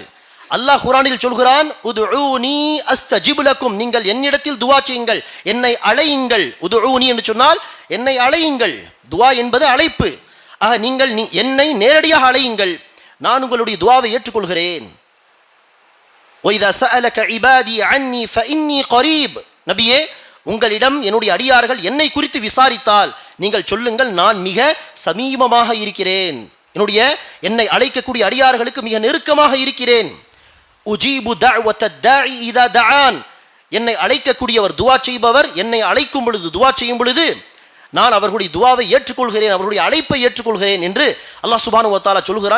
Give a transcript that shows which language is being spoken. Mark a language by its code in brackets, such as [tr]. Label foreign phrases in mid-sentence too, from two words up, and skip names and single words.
[ta] அல்லாஹ் குர்ஆனில் சொல்கிறான், [ar] ادعوني أستجب لكم, [ta] நீங்கள் என்னிடத்தில் துவா செய்யுங்கள், என்னை அழையுங்கள். உதுஊனி என்று சொன்னால் என்னை அழையுங்கள். துவா என்பது அழைப்பு. ஆக நீங்கள் என்னை நேரடியாக அழையுங்கள், நான் உங்களுடைய துவாவை ஏற்றுக்கொள்கிறேன். [ar] وَإِذَا سَأَلَكَ عِبَادِي عَنِّي فَإِنِّي قَرِيبٌ, [ta] நபியே, உங்களிடம் என்னுடைய அடியார்கள் என்னை குறித்து விசாரித்தால் நீங்கள் சொல்லுங்கள், நான் மிக சமீபமாக இருக்கிறேன், என்னை அழைக்கக்கூடிய அடியார்களுக்கு மிக நெருக்கமாக இருக்கிறேன். [ar] أجيب دعوة الداع إذا دعان, [ta] என்னை அழைக்கக்கூடியவர், துவா செய்பவர் என்னை அழைக்கும் பொழுது, துவா செய்யும் பொழுது நான் அவர்களுடைய துவாவை ஏற்றுக்கொள்கிறேன், அவர்களுடைய அழைப்பை ஏற்றுக்கொள்கிறேன் என்று அல்லாஹ் [ar] سبحانه وتعالى [ta] சொல்கிறான்.